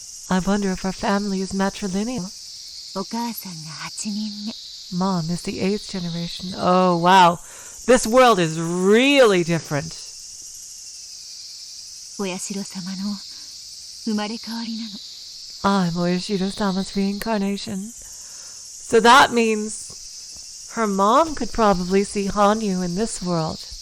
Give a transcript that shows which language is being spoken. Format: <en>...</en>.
<en>I wonder if our family is matrilineal.</en> <ja>お母さんが8人目。</ja> <en>Mom is the 8th generation. Oh, wow. This world is really different.</en> <ja>お社様の生まれ変わりなの。</ja> <en>I'm Oyashiro-sama's reincarnation. So that means her mom could probably see Hanyu in this world.</en>